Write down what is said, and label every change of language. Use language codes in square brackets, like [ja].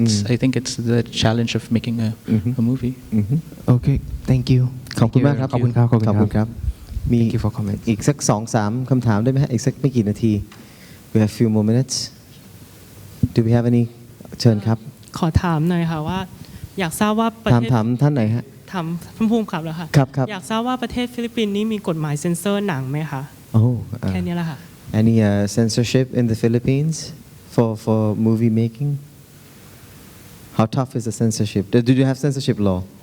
[en] I think it's the challenge of making a movie. Okay, thank you. [th] ขอบคุณมากครับ ขอบคุณครับ ขอบคุณครับ มี [en] Thank you for comment. [th] อีกสัก 2-3 คำถามได้ไหมฮะอีกสักไม่กี่นาที [en] We have few more minutes. Do we have any [th] เชิญครับ ขอถามหน่อยค่ะว่าอยากทราบว่าประเทศ ถามท่านไหนฮะ ถามท่านผู้กำกับแล้วค่ะ ครับ อยากทราบว่าประเทศฟิลิปปินส์นี่มีกฎหมายเซ็นเซอร์หนังไหมคะ [en] Oh, [th] แค่นี้แหละค่ะ [en] any censorship in the Philippines for movie making? How tough is the censorship? Do you have censorship law?